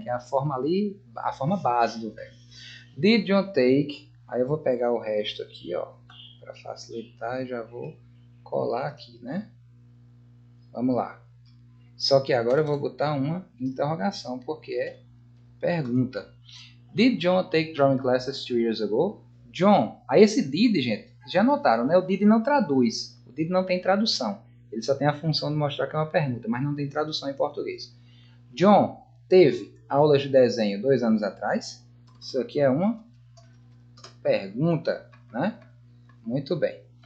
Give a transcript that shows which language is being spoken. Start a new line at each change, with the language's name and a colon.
Portuguese: Que é a forma ali, a forma base do verbo.
English: Did John take?
Portuguese: Aí eu vou pegar o resto aqui, ó, para facilitar, já vou colar aqui, né? Vamos lá. Só que agora eu vou botar uma interrogação, porque é pergunta.
English: Did John take drawing classes 2 years ago?
Portuguese: John. Aí esse did, gente, já notaram, né? O did não traduz. O did não tem tradução. Ele só tem a função de mostrar que é uma pergunta, mas não tem tradução em português. John teve aulas de desenho 2 anos atrás? Isso aqui é uma pergunta, né? Muito bem.